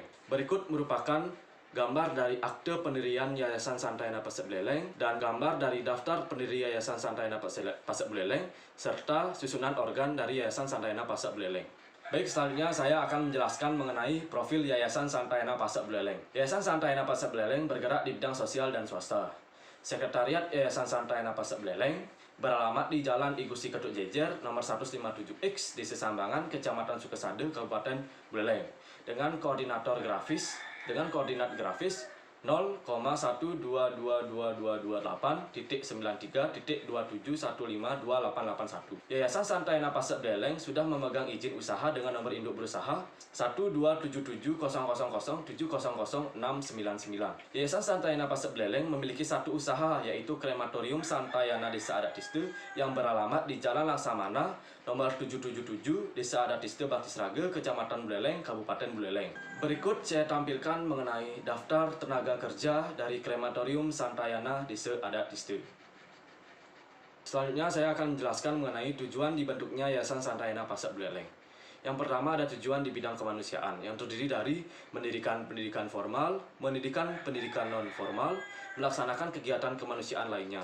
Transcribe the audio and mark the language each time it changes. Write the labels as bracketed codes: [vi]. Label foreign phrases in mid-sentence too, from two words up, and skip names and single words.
[id] Berikut merupakan gambar dari akte pendirian Yayasan Santayana Pasar Buleleng dan gambar dari daftar pendiri Yayasan Santayana Pasar Buleleng serta susunan organ dari Yayasan Santayana Pasar Buleleng. Baik, selanjutnya saya akan menjelaskan mengenai profil Yayasan Santayana Pasar Buleleng. Yayasan Santayana Pasar Buleleng bergerak di bidang sosial dan swasta. Sekretariat Yayasan Santayana Pasar Buleleng beralamat di Jalan I Gusti Ketuk Jejer nomor 157X, Desa Sambangan, Kecamatan Sukesade, Kabupaten Buleleng, dengan koordinat grafis 0,1222228.93.27152881. Yayasan Santayana Pasar Buleleng sudah memegang izin usaha dengan nomor induk berusaha 1277000700699. Yayasan Santayana Pasar Buleleng memiliki satu usaha, yaitu Krematorium Santayana Desa Adat Tiste yang beralamat di Jalan Laksamana nomor 777, Desa Adat Tiste, Bakti Sraga, Kecamatan Buleleng, Kabupaten Buleleng. Berikut saya tampilkan mengenai daftar tenaga kerja dari Krematorium Santayana Desa Adat Tiste. Selanjutnya saya akan menjelaskan mengenai tujuan dibentuknya Yayasan Santayana Pasar Buleleng. Yang pertama ada tujuan di bidang kemanusiaan yang terdiri dari mendirikan pendidikan formal, mendirikan pendidikan non formal, melaksanakan kegiatan kemanusiaan lainnya.